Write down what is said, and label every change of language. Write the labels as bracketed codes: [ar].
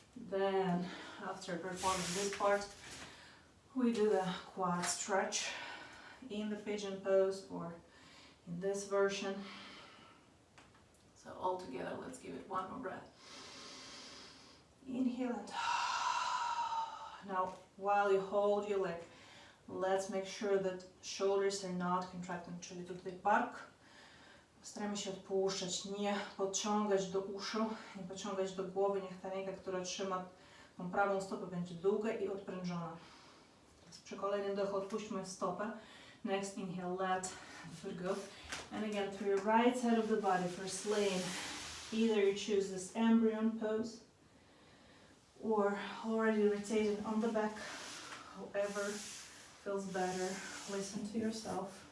[en] Then, after performing this part, we do the quad stretch in the pigeon pose or in this version. So all together, let's give it one more breath. Inhale and now while you hold your leg, let's make sure that shoulders are not contracting, [pl] czyli tutaj bark. Staramy się odpuszczać, nie podciągać do uszu, nie podciągać do głowy. Niech ta ręka, która trzyma tą prawą stopę, będzie długa i odprężona. Teraz przy kolejnym wdechu odpuśćmy stopę. [en] Next inhale, let the foot go. And again, through your right side of the body, first laying. Either you choose this embryo pose or already rotating on the back, however feels better. Listen to yourself.